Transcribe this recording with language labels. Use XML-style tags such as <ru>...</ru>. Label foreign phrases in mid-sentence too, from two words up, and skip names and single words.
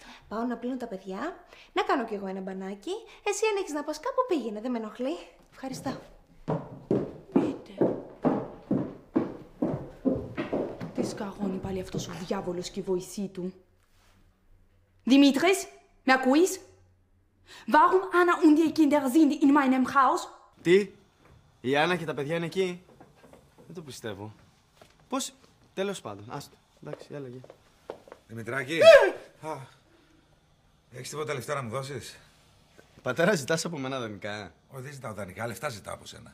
<el>Πάω να πλύνω τα παιδιά, να κάνω κι εγώ ένα μπανάκι. Εσύ αν έχεις να πας κάπου πήγαινε, δεν με ενοχλεί. Ευχαριστώ. Πείτε. Τι σκαρώνει πάλι αυτός ο διάβολος και η βοηθή του. Δημήτρης, με ακούεις?</el> <de>Warum Anna und die Kinder sind in meinem Haus?</de> <el>Τι? Η Άννα και τα παιδιά είναι εκεί? Δεν το πιστεύω. Πώς? Τέλος πάντων. Άστο. Εντάξει, έλεγε. Δημητράκη. Έχεις τίποτα λεφτά να μου δώσεις? Πατέρα, ζητάς από μένα δανεικά? Όχι, δεν ζητάω δανεικά, λεφτά ζητάω από σένα.</el>